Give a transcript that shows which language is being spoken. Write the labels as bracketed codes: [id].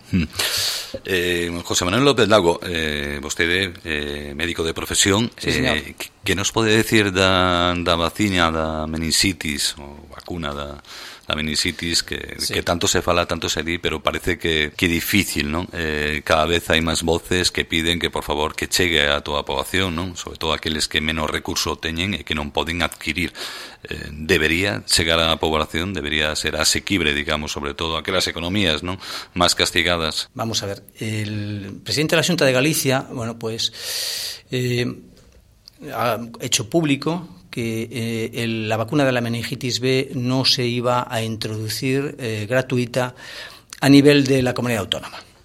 [es] José Manuel López Lago, usted es médico de profesión. Sí, señor. ¿Qué nos puede decir [gl] da vacina, da meningitis, o vacuna da meningitis, que tanto se fala, tanto se di, pero parece que difícil, ¿no? [es] Cada vez hay más voces que piden que, por favor, [gl] que chegue a toda a población, [es] ¿no? [gl] Sobre todo aqueles que menos recursos teñen e que non poden adquirir. [es] Debería chegar a la población, debería ser asequible, digamos, sobre todo a aquelas economías, ¿no?, más castigadas. Vamos a ver, el presidente de la Xunta de Galicia, bueno, pues ha hecho público que la vacuna de la meningitis B no se iba a introducir gratuita a nivel de la comunidad autónoma.